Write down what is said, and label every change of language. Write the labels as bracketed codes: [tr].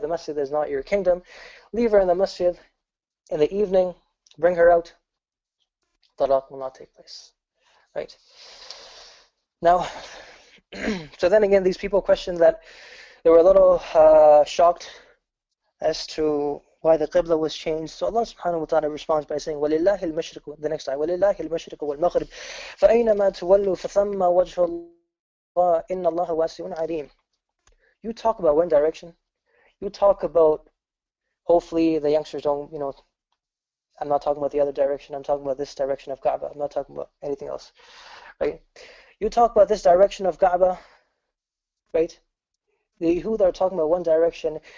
[en] The masjid is not your kingdom. Leave her in the masjid in the evening. Bring her out. Talaq will not take place. Right? Now, so then again, these people questioned that. They were a little shocked as to why the qibla was changed. So Allah subhanahu wa ta'ala responds by saying, [ar] وَلِلَّهِ الْمَشْرِقُ, [en] the next ayah, [ar] وَلِلَّهِ الْمَشْرِقُ وَالْمَغْرِبُ فَأَيْنَمَا تُوَلُّوا فَثَمَّ وَجْهُ اللَّهِ إِنَّ اللَّهَ وَاسِعٌ عَلِيمٌ. [en] You talk about one direction. You talk about, hopefully the youngsters don't, I'm not talking about the other direction. I'm talking about this direction of Kaaba. I'm not talking about anything else, right? You talk about this direction of Kaaba, right? The Yahud are talking about one direction.